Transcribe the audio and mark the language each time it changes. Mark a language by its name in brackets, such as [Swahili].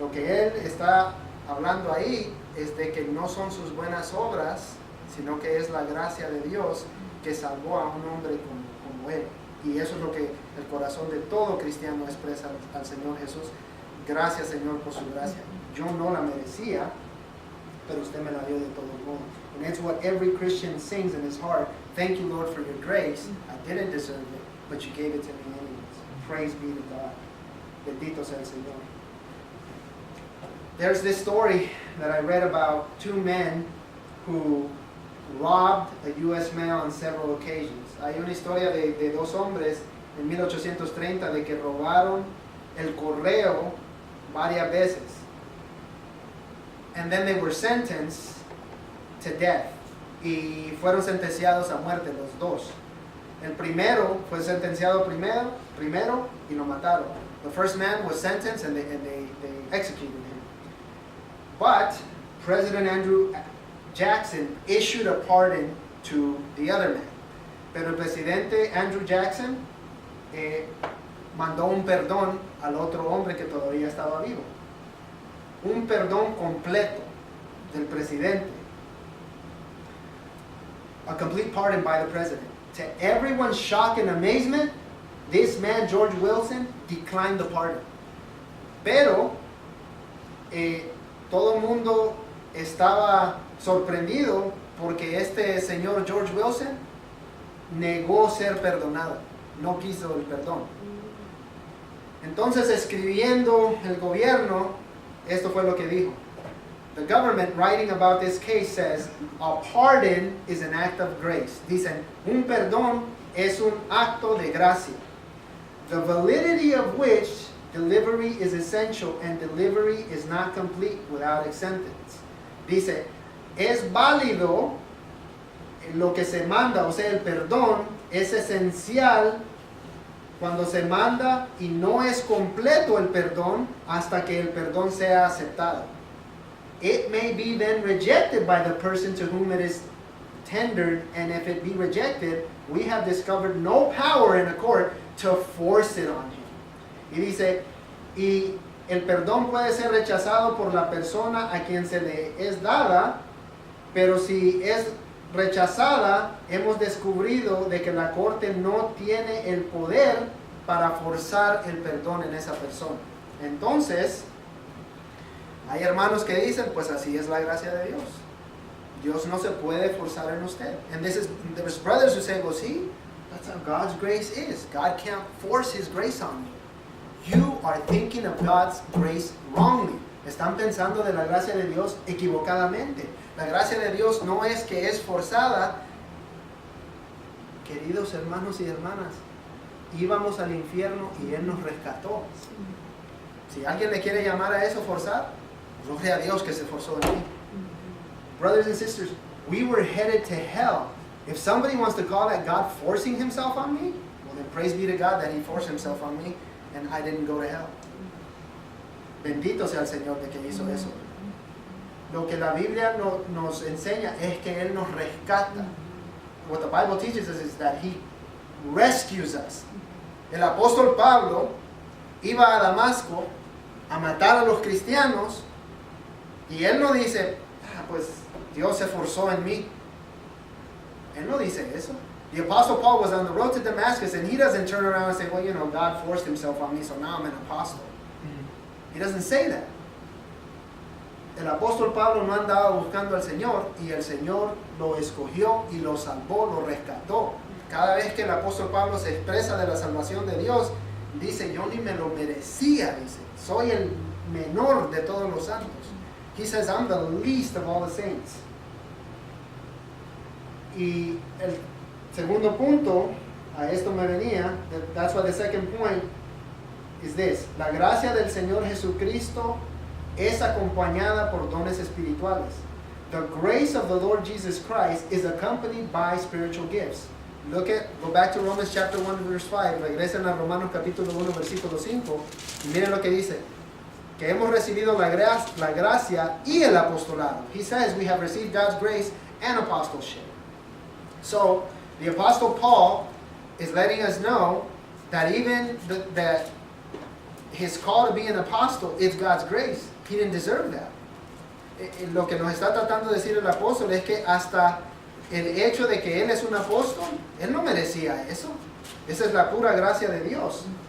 [Spanish] Lo que él está hablando ahí es de que no son sus buenas obras, sino que es la gracia de Dios que salvó a un hombre como él. Y eso es lo que el corazón de todo cristiano expresa al Señor Jesús. Gracias, Señor, por su gracia. Yo no la merecía, pero usted me la dio de todos modos. [English] And that's what every Christian sings in his heart. Thank you, Lord, for your grace. I didn't deserve it, but you gave it to me anyways. Praise be to God. [Spanish] Bendito sea el Señor. [English] There's this story that I read about two men who robbed a U.S. mail on several occasions. [Spanish] Hay una historia de dos hombres en 1830 de que robaron el correo varias veces. [English] And then they were sentenced to death. [Spanish] Y fueron sentenciados a muerte los dos. El primero fue sentenciado primero y lo mataron. [English] The first man was sentenced and they executed him. But President Andrew Jackson issued a pardon to the other man. [Spanish] Pero el presidente Andrew Jackson mandó un perdón al otro hombre que todavía estaba vivo. Un perdón completo del presidente. [English] A complete pardon by the president. To everyone's shock and amazement, this man, George Wilson, declined the pardon. [Spanish] Pero todo el mundo estaba sorprendido porque este señor George Wilson negó ser perdonado. No quiso el perdón. Entonces, escribiendo el gobierno, esto fue lo que dijo. [English] The government, writing about this case, says, a pardon is an act of grace. [Spanish] Dicen, un perdón es un acto de gracia. [English] The validity of which delivery is essential and delivery is not complete without acceptance. [Spanish] Dice, es válido lo que se manda, o sea, el perdón es esencial cuando se manda y no es completo el perdón hasta que el perdón sea aceptado. [English] It may be then rejected by the person to whom it is tendered, and if it be rejected, we have discovered no power in a court to force it on him. [Spanish] Y dice, y el perdón puede ser rechazado por la persona a quien se le es dada, pero si es rechazada, hemos descubrido de que la corte no tiene el poder para forzar el perdón en esa persona. Entonces, hay hermanos que dicen, pues así es la gracia de Dios. Dios no se puede forzar en usted. [English] And there's brothers who say, well, see, that's how God's grace is. God can't force His grace on you. You are thinking of God's grace wrongly. [Spanish] Están pensando de la gracia de Dios equivocadamente. La gracia de Dios no es que es forzada. Queridos hermanos y hermanas, íbamos al infierno y Él nos rescató. Si alguien le quiere llamar a eso forzar, gloria a Dios que se forzó en mí. [English] Brothers and sisters, we were headed to hell. If somebody wants to call that God forcing Himself on me, well then praise be to God that He forced Himself on me and I didn't go to hell. [Spanish] Bendito sea el Señor de que hizo eso. Lo que la Biblia nos enseña es que Él nos rescata. [English] What the Bible teaches us is that He rescues us. [Spanish] El apóstol Pablo iba a Damasco a matar a los cristianos y él no dice, pues Dios se forzó en mí. Él no dice eso. [English] The apostle Paul was on the road to Damascus and he doesn't turn around and say, well, you know, God forced Himself on me, so now I'm an apostle. He doesn't say that. [Spanish] El apóstol Pablo no andaba buscando al Señor y el Señor lo escogió y lo salvó, lo rescató. Cada vez que el apóstol Pablo se expresa de la salvación de Dios, dice, yo ni me lo merecía, dice, soy el menor de todos los santos. [English] He says, I'm the least of all the saints. [Spanish] Y el segundo punto, a esto me venía, [English] that's why the second point is this. [Spanish] La gracia del Señor Jesucristo es acompañada por dones espirituales. [English] The grace of the Lord Jesus Christ is accompanied by spiritual gifts. Go back to Romans chapter 1 verse 5, [Spanish] regresen a Romanos capítulo 1 versículo 5 y miren lo que dice, que hemos recibido la gracia y el apostolado. [English] He says we have received God's grace and apostleship. So, the Apostle Paul is letting us know that even that his call to be an apostle is God's grace. He didn't deserve that. [Spanish] Lo que nos está tratando de decir el apóstol es que hasta el hecho de que él es un apóstol, él no merecía eso. Esa es la pura gracia de Dios.